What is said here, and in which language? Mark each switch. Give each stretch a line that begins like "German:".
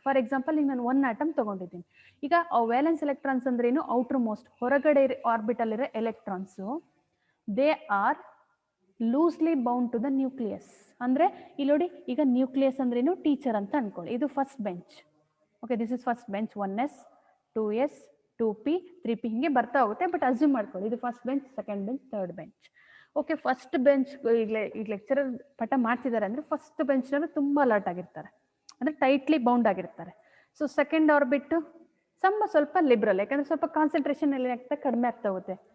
Kannada: For example ಈಗ ನಾನು 1 atom ತಗೊಂಡಿದ್ದೀನಿ. ಈಗ ವೇಲೆನ್ಸ್ ಎಲೆಕ್ಟ್ರಾನ್ಸ್ ಅಂದ್ರೆ ಏನು, ಔಟರ್ ಮೋಸ್ಟ್ ಹೊರಗಡೆ ಆರ್ಬಿಟಲ್ ಇರೋ electrons,
English: They are loosely bound to the nucleus.
Kannada: ಅಂದ್ರೆ ಇಲ್ಲಿ ನೋಡಿ, ಈಗ ನ್ಯೂಕ್ಲಿಯಸ್ ಅಂದ್ರೇನು, ಟೀಚರ್ ಅಂತ ಅನ್ಕೊಳ್ಳಿ. ಇದು
English: First bench. Okay, this is first bench.
Kannada: 1s 2s 2p 3p ಹಿಂಗೆ ಬರ್ತಾ ಹೋಗುತ್ತೆ. ಬಟ್ ಅಸ್ಯೂಮ್ ಮಾಡ್ಕೊಳ್ಳಿ ಇದು first bench, second bench, third bench. Okay, first bench ಈಗ ಲೆಕ್ಚರರ್ ಪಾಠ ಮಾಡ್ತಿದ್ದಾರೆ ಅಂದ್ರೆ ಫಸ್ಟ್ ಬೆಂಚ್ನವರು ತುಂಬಾ ಅಲರ್ಟ್ ಆಗಿರ್ತಾರೆ, ಅಂದ್ರೆ ಟೈಟ್ಲಿ ಬೌಂಡ್ ಆಗಿರ್ತಾರೆ. ಸೊ ಸೆಕೆಂಡ್ ಆರ್ಬಿಟ್ ಸ್ವಲ್ಪ ಲಿಬ್ರಲ್, ಯಾಕಂದ್ರೆ ಸ್ವಲ್ಪ ಕಾನ್ಸಂಟ್ರೇಷನ್ ಎಲ್ಲ ಆಗ್ತಾ ಕಡಿಮೆ ಆಗ್ತಾ ಹೋಗುತ್ತೆ.